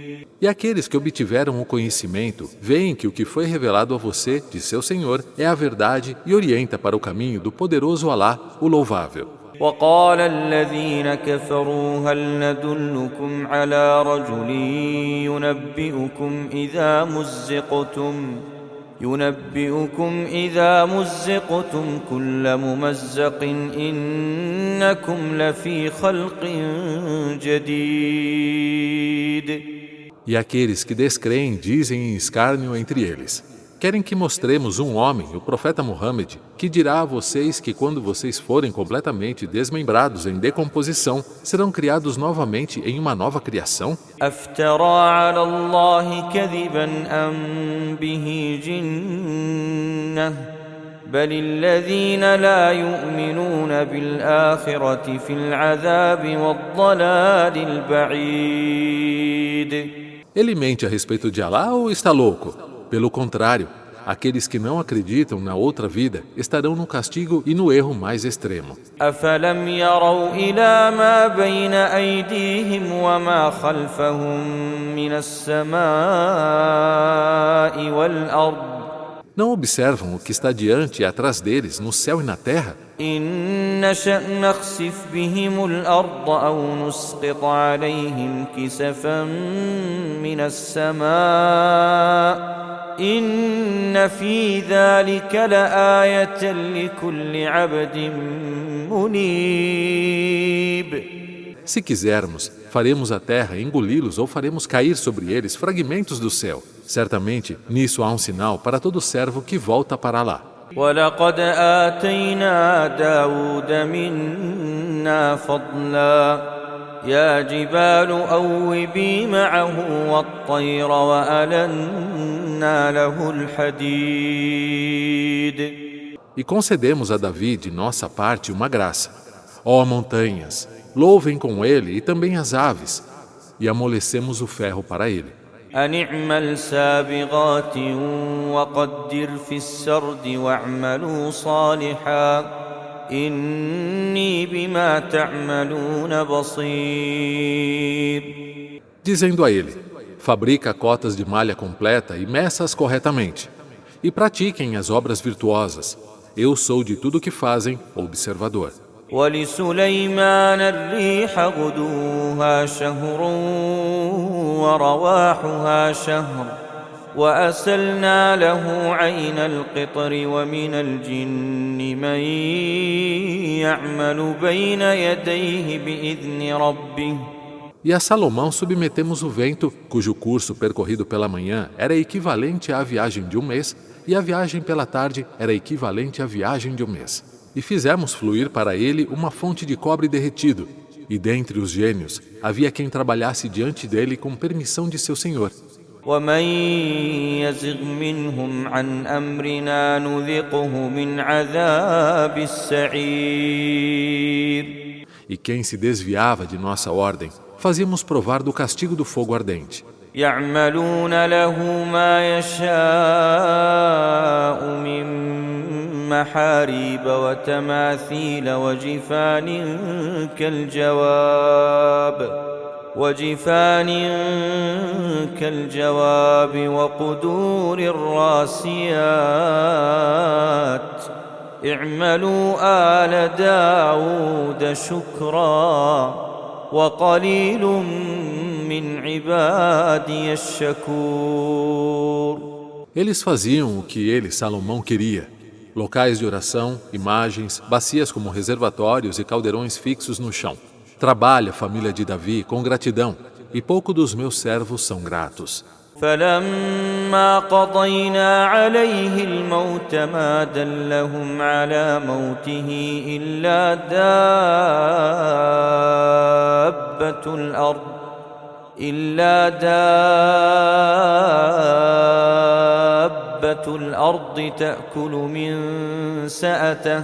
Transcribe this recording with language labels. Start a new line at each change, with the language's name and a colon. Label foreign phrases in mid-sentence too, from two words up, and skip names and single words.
Portuguese: E aqueles que obtiveram o conhecimento, veem que o que foi revelado a você, de seu Senhor, é a verdade e orienta para o caminho do poderoso Alá, o louvável.
Arabic: وقال الذين كفروا هل ندلكم على رجل ينبئكم إذا مزقتم كل ممزق إنكم لفي خلق جديد.
Portuguese: E aqueles que descreem dizem em escárnio entre eles, querem que mostremos um homem, o profeta Muhammad, que dirá a vocês que quando vocês forem completamente desmembrados em decomposição, serão criados novamente em uma nova criação?
Arabic: أفترى على الله كذبا أم به جنة بل الذين لا يؤمنون بالآخرة في العذاب والضلال البعيد.
Portuguese: Ele mente a respeito de Alá ou está louco? Pelo contrário, aqueles que não acreditam na outra vida estarão no castigo e no erro mais extremo.
Arabic: أفلم يروا إلى ما بين أيديهم وما خلفهم من السماء والأرض
Portuguese: Não observam o que está diante e atrás deles, no céu e na terra?
Arabic: إن نشأ نخسف بهم الأرض أو نسقط عليهم كسفا من السماء إن في ذلك لآية لكل عبد منيب.
Portuguese: Se quisermos, faremos a terra engoli-los ou faremos cair sobre eles fragmentos do céu. Certamente, nisso há um sinal para todo servo que volta para Alá.
Arabic: ولقد آتينا داود منا فضلا يا جبال أوبي معه والطير وألنا وَأَلَنَّا لَهُ الْحَدِيدَ.
Portuguese: E concedemos a Davi de nossa parte uma graça. Ó montanhas, louvem com ele e também as aves. E amolecemos o ferro para ele.
Arabic: أن اعمل سابغات وقدر في السرد واعملوا صالحا إني بما تعملون بصير.
Portuguese: Dizendo a ele, fabrica cotas de malha completa e meça-as corretamente. E pratiquem as obras virtuosas. Eu sou de tudo que fazem observador.
Arabic: ولسليمان الريح غدوها شهر ورواحها شهر وأسلنا له عين القطر ومن الجن من يعمل بين يديه بإذن ربه.
Portuguese: E a Salomão submetemos o vento, cujo curso percorrido pela manhã era equivalente à viagem de um mês, e a viagem pela tarde era equivalente à viagem de um mês. E fizemos fluir para ele uma fonte de cobre derretido, e dentre os gênios havia quem trabalhasse diante dele com permissão de seu senhor.
Arabic: ومن يزغ منهم عن أمرنا نذقه من عذاب السعير.
Portuguese: E quem se desviava de nossa ordem, fazíamos provar do castigo do fogo ardente.
Arabic: يعملون له ما يشاء من محاريب وتماثيل وجفان كالجواب وقدور الراسيات اعملوا آل داود شكرا وقليل من عبادي الشكور.
Portuguese: Eles faziam o que ele, Salomão, queria. Locais de oração, imagens, bacias como reservatórios e caldeirões fixos no chão. Trabalha, família de Davi, com gratidão, e pouco dos meus servos são gratos.
Arabic: فلما قضينا عليه الموت ما دلهم على موته إلا دابة الأرض تأكل من سأته.